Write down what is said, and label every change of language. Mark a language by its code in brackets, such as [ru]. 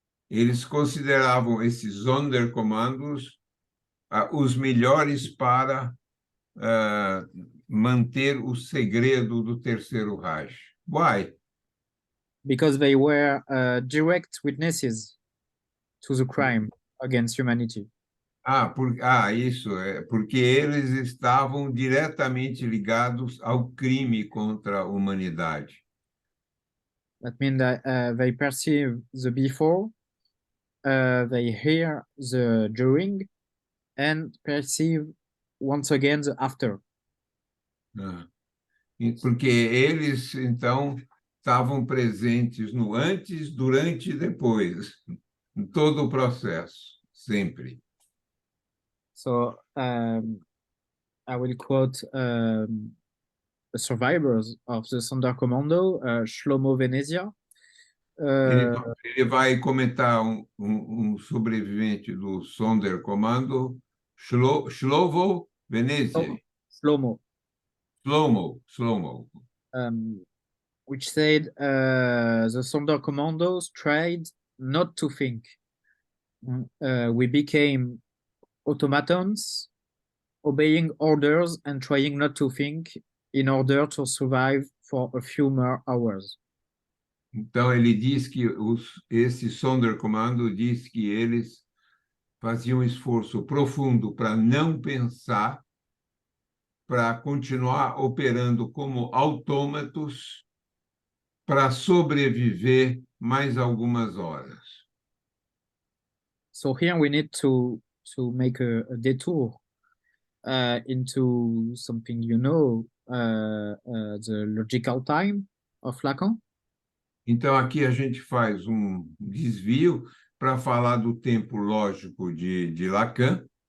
[pt] Eles consideravam esses Sonderkommandos os melhores para manter o segredo do Terceiro Reich. [en] Why? Because they were direct witnesses to the crime against humanity. [pt] Isso é porque eles estavam diretamente ligados ao crime contra a humanidade. [en] That means that they perceive the before, they hear the during, and perceive once again the after. [pt] Porque eles, então, estavam presentes no antes, durante e depois, em todo o processo, sempre. [en] So I will quote the survivors of the Sonderkommando, Shlomo Venezia. [pt] Ele vai comentar um sobrevivente do Sonderkommando, Shlomo Venezia. [en] Shlomo. [pt] Shlomo. [en] Which said the Sonderkommandos tried not to think. We became automatons, obeying orders and trying not to think in order to survive for a few more hours. [pt] Então, ele diz que esse Sonderkommando diz que eles faziam um esforço profundo para não pensar, para continuar operando como autômatos, para sobreviver mais algumas horas. [en] So here we need to make a detour into something, the logical time of Lacan. [pt] Então, aqui a gente faz um desvio para falar do tempo lógico de Lacan.